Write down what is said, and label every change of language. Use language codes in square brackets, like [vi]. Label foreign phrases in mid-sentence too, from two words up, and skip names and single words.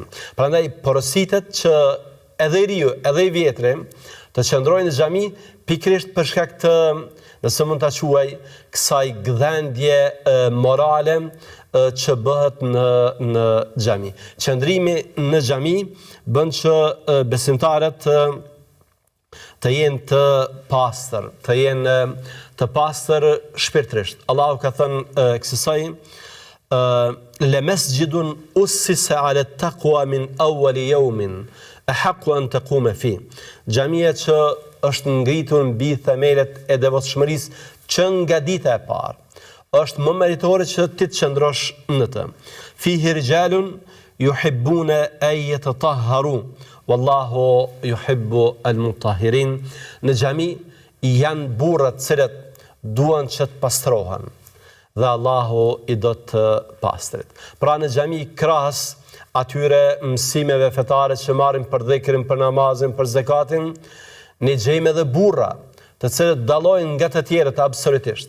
[sq] Prandaj porositet që edhe i riu, edhe i vjetri të qëndrojnë në xhami pikërisht për shkak të, nëse mund ta quaj, kësaj gdhendje morale që bëhet në xhami. Qëndrimi në xhami bën që besimtarët të jenë të pastër, të jenë të pastër shpirtërisht. Allahu ka thënë kësaj: [ar] لمسجد أسس على التقوى من أول يوم أحق أن تقوم فيه. [sq] Xhamia që është ngritur mbi themelet e devotshmërisë që nga dita e parë, është më meritore që ti të qëndrosh në të. [ar] فيه رجال يحبون أن يتطهروا والله يحب المطهرين. [sq] Në xhami janë burra të cilët duan që të pastrohen dhe Allahu i do të pastrit. Pra në xhami krahas atyre mësimeve fetare që marrin për dhikrin, për namazin, për zakatin, ne gjejmë edhe burra të cilët dallojnë nga të tjerët absolutisht.